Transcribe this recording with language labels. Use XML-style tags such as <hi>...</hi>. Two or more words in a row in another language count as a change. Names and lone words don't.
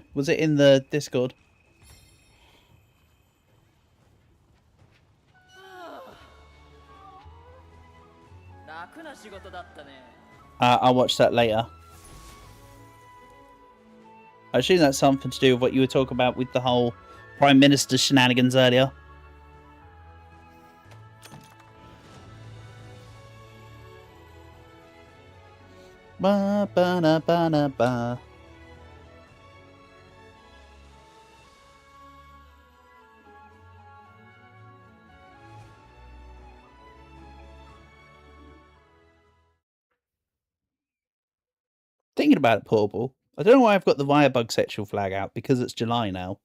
<en>Was it in the Discord? I'll watch that later. I assume that's something to do with what you were talking about with the whole Prime Minister shenanigans earlier. Ba ba na ba na ba. Thinking about it, Portable. I don't know why I've got the Firebug sexual flag out, because it's July now.</en>